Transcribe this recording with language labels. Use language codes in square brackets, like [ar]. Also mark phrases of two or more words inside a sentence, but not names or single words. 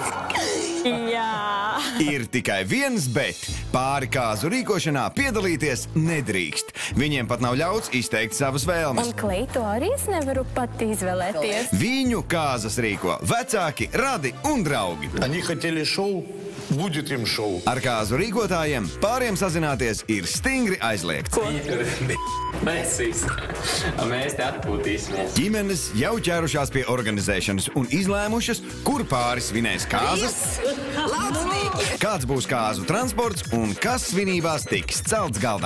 [lv] Jā. Ir tikai viens bet. Pāri kāzu rīkošanā piedalīties nedrīkst. Viņiem pat nav ļauts izteikt savas vēlmes. Un kleitu arī es nevaru pat izvēlēties. Viņu kāzas rīko vecāki, radi un draugi. [ru] Они хотели шоу, будет им шоу. [lv] Ar kāzu rīkotājiem pāriem sazināties ir stingri aizliegts. Mēs te atpūtīsimies. Ģimenes jau ķērušās pie organizēšanas un izlēmušas, kur pāris svinēs kāzas, kāds būs kāzu transports un kas svinībās tiks celts galdā.